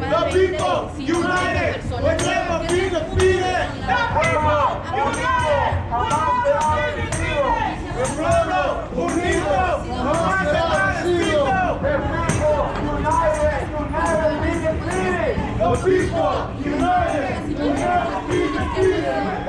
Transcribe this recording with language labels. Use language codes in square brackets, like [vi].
[en] People united will never be defeated. The people united [es] jamás será vencido. El pueblo unido jamás será vencido. [en] The people united will never be defeated. The people united will never be defeated.